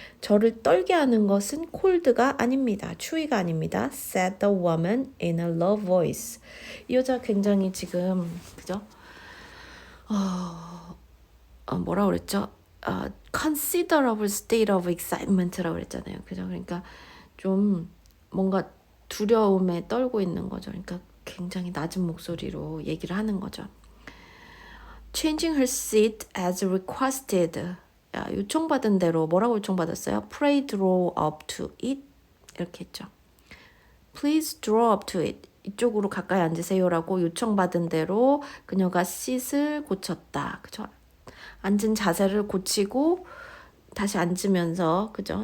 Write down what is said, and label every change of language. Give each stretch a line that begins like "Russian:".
Korean: 저를 떨게 하는 것은 cold가 아닙니다. 추위가 아닙니다.
English: said the woman in a low voice.
Korean: 이 여자 굉장히 지금 그죠? 뭐라 그랬죠?
English: considerable state of excitement라고 그랬잖아요.
Korean: 그죠? 그러니까 좀 뭔가 두려움에 떨고 있는 거죠. 그러니까 굉장히 낮은 목소리로 얘기를 하는 거죠.
English: Changing her seat as requested.
Korean: 요청받은 대로 뭐라고 요청받았어요?
English: Pray draw up to it. 이렇게 했죠. Please draw up to it.
Korean: 이쪽으로 가까이 앉으세요라고 요청받은 대로 그녀가 seat을 고쳤다. 그죠? 앉은 자세를 고치고 다시 앉으면서 그죠?